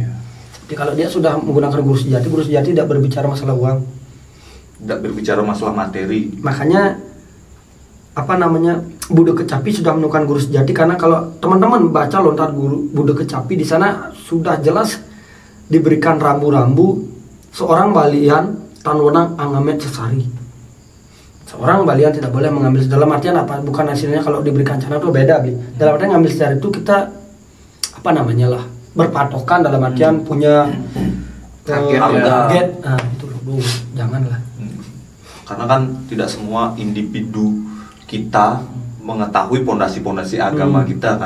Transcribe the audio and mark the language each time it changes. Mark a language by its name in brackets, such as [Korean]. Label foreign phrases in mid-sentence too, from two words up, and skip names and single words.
[Indonesian] Jadi kalau dia sudah menggunakan guru sejati tidak berbicara masalah uang, tidak berbicara masalah materi. Makanya Buddha Kecapi sudah menemukan guru sejati, karena kalau teman-teman baca lontar guru Buddha Kecapi, di sana sudah jelas diberikan rambu-rambu seorang balian [Balinese] tanwenang angamet sesari. [Indonesian] Seorang balian tidak boleh mengambil, dalam artian apa? Bukan hasilnya kalau diberikan cara itu beda, Bli. Dalam artian ngambil secara itu kita berpatokan, dalam artian punya target. Nah, itu loh, janganlah. Karena kan tidak semua individu kita mengetahui pondasi-pondasi agama kita kan.